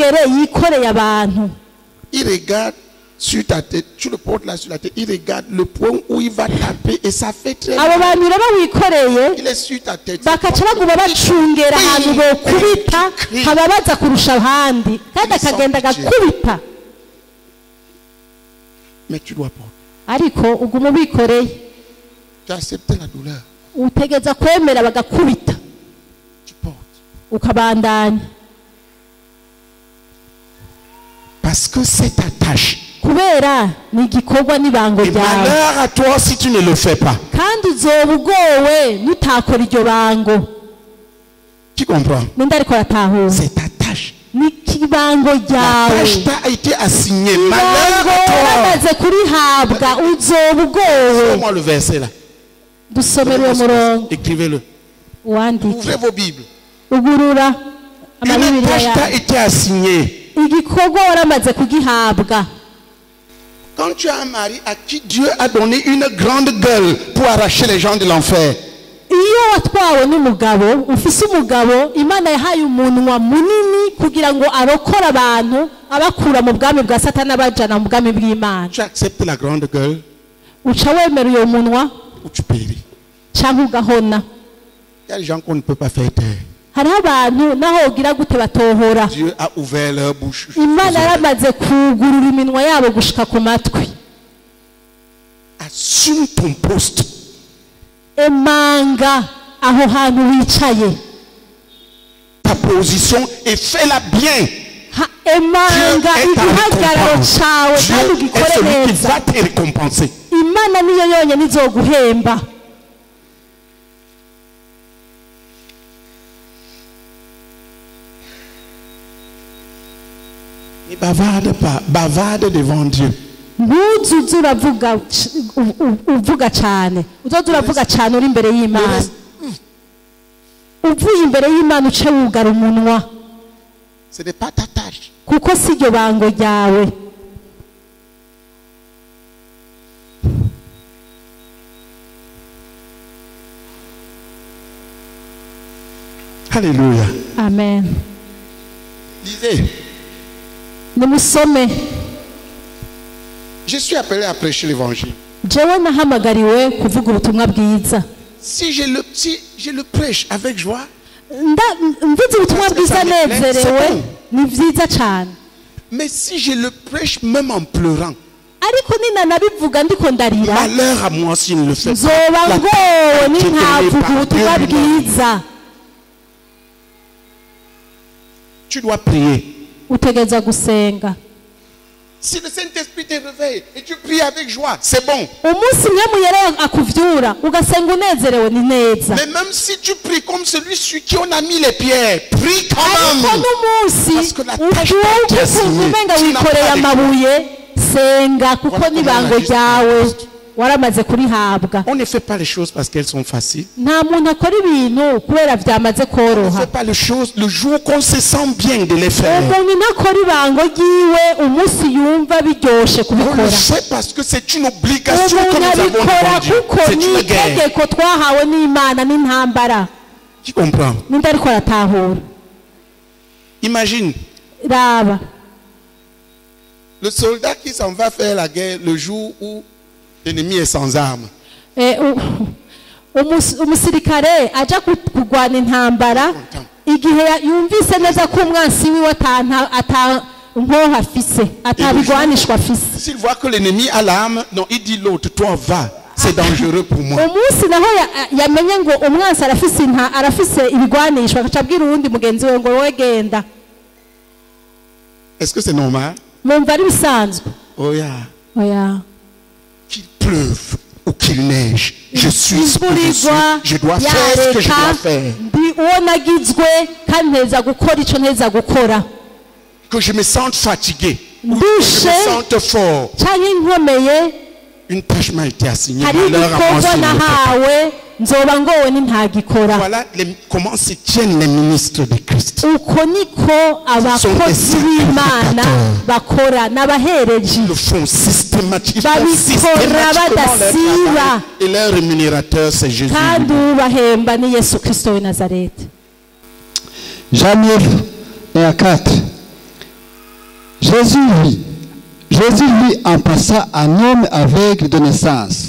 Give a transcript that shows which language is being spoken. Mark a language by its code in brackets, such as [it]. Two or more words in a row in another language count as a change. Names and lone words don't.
[rn] umwungere yikoreye abantu. [fr] Il regarde sur ta tête, tu le portes là sur la tête, il regarde le point où il va taper et ça fait très [rn] abo [fr] mal. [rn] bantu rero wikoreye [fr] Il est sur ta tête. [rn] bakaca baguma bacungera ahantu bokubita hababaza kurusha abandi kandi akagenda agakubita [fr] Mais tu dois porter. [rn] ariko uguma ubikoreye [fr] Tu as accepté la douleur. [rn] utegeza kwemera bagakubita [fr] Tu portes. [rn] ukabandanya [fr] Parce que c'est ta tâche. [rn] kubera ni igikorwa n'ibango [fr] Et [rn] ryawe [fr] malheur à toi si tu ne le fais pas. [rn] kandi uzoba ugowe nutakora iryo bango [fr] Tu comprends? [rn] ninde ariko aratahura [fr] C'est ta tâche. [rn] ni ikibango [fr] La [rn] ryawe [fr] tâche t'a été assignée. Malheur [rn] ibango [fr] à toi. [rn] uramaze kurihabwa uzoba ugowe [fr] Fais-moi le verset là. [rn] dusomere uwo murongo [fr] Écrivez-le. [rn] wandike [fr] Ouvrez vos Bibles. [rn] ugurura [fr] Une [rn] amabibiriya [fr] tâche t'a [rn] yawe [fr] été assignée. [rn] igikorwa waramaze kugihabwa [fr] Quand tu as un mari à qui Dieu a donné une grande gueule pour arracher les gens de l'enfer, [rn] iyo watwawe n'umugabo ufise umugabo imana yahaye umunwa munini kugira ngo arokore abantu abakura mu bwami bwa satani abajana mu bwami bw'imana [fr] tu acceptes la grande gueule [rn] uca wemera uyo munwa [fr] ou tu péris. [rn] cyangwa ugahona [fr] Il y a des gens qu'on ne peut pas faire taire. [rn] hariho abantu naho ugira gute batohora [fr] Dieu a ouvert leur bouche. [rn] imana yaramaze kugurura iminwa yabo gushika ku matwi [fr] Assume ton poste. [rn] emanga aho hantu wicaye [fr] Ta position et fais-la bien. [rn] emanga [fr] Dieu est ta [rn] igihagararo [fr] récompense. [rn] cawe kandi [fr] Dieu [rn] ugikore [fr] est celui qui [rn] neza [fr] va te récompenser. [rn] imana niyo yonyine izoguhemba [fr] Ne bavarde pas, bavarde devant Dieu. [rn] ntuzuze uvuga cyane uzoze uravuga cyane uri imbere y'imana uvuye imbere y'imana uce wugara umunwa [fr] Ce n'est pas ta tâche. [rn] kuko si iryo bango ryawe [fr] Alléluia. [rn] amen [fr] Lisez. [rn] nimusome [fr] Je suis appelé à prêcher l'évangile. [rn] jewe nahamagariwe kuvuga ubutumwa bwiza [fr] Si je le prêche avec joie, [rn] mvuze ubutumwa bwiza nezerewe ni byiza cyane [fr] mais si je le prêche même en pleurant, [rn] ariko ninanabivuga ndiko ndarira [fr] malheur à moi s'il ne le fait [rn] nzoba [fr] pas. [rn] ngowe [fr] La [rn] nintavuga ubutumwa [fr] Dieu lui-même. [rn] bwiza [fr] Tu dois prier. [rn] utegereza gusenga [fr] Si le Saint-Esprit te réveille et tu pries avec joie, c'est bon. [rn] umunsi umwe muyere akuvyura ugasenga unezerewe ni neza [fr] Mais même si tu pries comme celui sur qui on a mis les pierres, prie quand [rn] ariko [fr] même. [rn] n'umunsi [fr] Parce que la tâche [rn] ubyuka [fr] t'a été [rn] ukumva [fr] assignée. [rn] umenga [fr] Tu n'as [rn] wikoreye [fr] pas de [rn] amabuye senga kuko [fr] Voilà [rn] n'ibango [fr] comment on a [rn] ryawe [fr] juste [rn] waramaze kurihabwa [fr] On ne fait pas les choses parce qu'elles sont faciles. [rn] nta muntu akora ibintu kubera byamaze [fr] On ne [rn] koroha [fr] fait pas les choses le jour qu'on se sent bien de les faire. [rn] umuntu ntakora ibango ryiwe umunsi yumva biryoshe [fr] On [rn] kubikora [fr] le fait parce que c'est une obligation que [rn] umuntu [fr] nous avons [rn] abikora [fr] devant Dieu. [rn] kuko [fr] C'est [rn] ni [fr] une guerre. [rn] itegeko twahawe n'imana n'intambara [fr] Qui comprend? [rn] ninde ariko aratahura [fr] Imagine [rn] raba [fr] le soldat qui s'en va faire la guerre le jour où l'ennemi est sans armes. [rn] umusirikare ajya kurwana intambara igihe yumvise neza ko umwansi wiwe ata nkoho afise atabigwanishwa afise [fr] S'il voit que l'ennemi a l'arme, non, il dit l'autre, toi va, c'est dangereux pour moi. [rn] umunsi naho yamenye ngo umwansi arafise ibigwanishwa agaca abwira uwundi mugenzi we ngo wowe genda [fr] Est-ce que c'est normal? [rn] mwumva ari bisanzwe oya [fr] Qu'il pleuve ou qu'il neige, je suis ce que je suis, [rn] imvura [fr] je dois faire ce que je dois faire. [rn] ndi uwo nagizwe kandi nteza gukora icyo nteza gukora [fr] Que je me sente fatigué, ou que je [rn] ndushe [fr] me sente fort. [rn] cyangwa inkomeye [fr] Une tâche m'a été assignée. [rn] hari [fr] Malheur à moi [rn] igikorwa [fr] s'il ne le fait pas. [rn] nahawe nzoba ngowe ntagikora [fr] Voilà comment se tiennent les ministres de Christ. [rn] uko niko abakozi b'imana bakora n'abahereji [fr] Ils le font systématiquement. [rn] babikora badasiba [fr] Et leur rémunérateur, c'est Jésus. [rn] kandi ubahemba ni yesu kirisito w'i nazareti [fr] Jean 9 et à 4. Jésus, lui, Jésus lui en passa un homme aveugle de naissance.